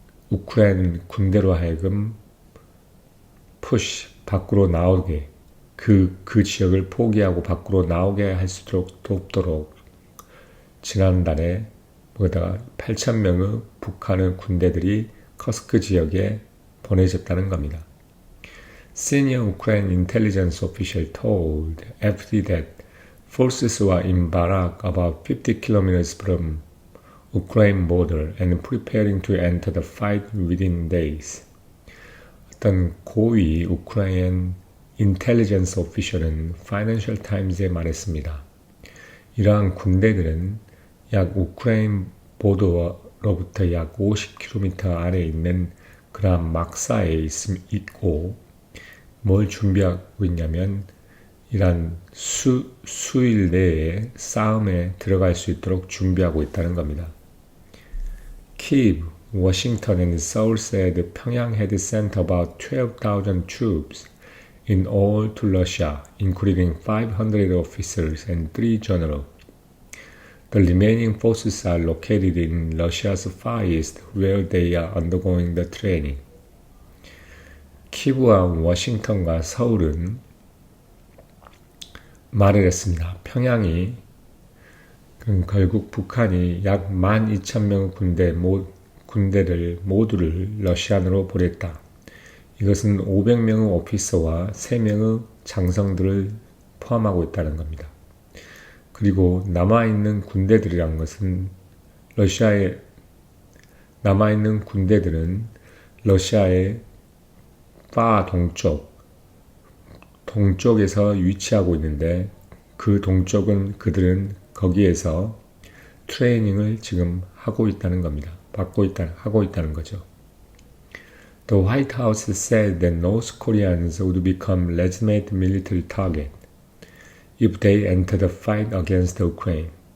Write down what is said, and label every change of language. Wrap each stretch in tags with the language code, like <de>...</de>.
<ko>우크라이나 군대로 하여금 밖으로 나오게 그 지역을 포기하고 밖으로 나오게 할 수 없도록 지난달에 8,000명의 북한의 군대들이 커스크 지역에 보내졌다는 겁니다.</ko> <en>Senior Ukraine intelligence official told FT that forces were in Barak about 50 kilometers from Ukraine border and preparing to enter the fight within days.</en> <ko>어떤 고위 우크라이나 인텔리전스 오피셜은 파이낸셜 타임즈에 말했습니다. 이러한 군대들은 약 우크라이나 보더로부터 약 50km 아래에 있는 그러한 막사에 있고 뭘 준비하고 있냐면 이러한 수일 내에 싸움에 들어갈 수 있도록 준비하고 있다는 겁니다.</ko> <en>Kyiv, Washington and Seoul said Pyongyang had sent about 12,000 troops in all to Russia, including 500 officers and 3 generals. The remaining forces are located in Russia's Far East, where they are undergoing the training.</en> <ko>키브와 워싱턴과 서울은 말을 했습니다. 평양이 결국 북한이 약 12,000명 군대를 모두를 러시아로 보냈다. 이것은 500명의 오피서와 3명의 장성들을 포함하고 있다는 겁니다. 그리고 남아있는 군대들이란 것은 남아있는 군대들은 러시아의 파 동쪽에서 위치하고 있는데 그 동쪽은 그들은 거기에서 트레이닝을 지금 하고 있다는 겁니다. 하고 있다는 거죠.</ko> <en>The White House said that North Koreans would become legitimate military target if they enter the fight against Ukraine.</en>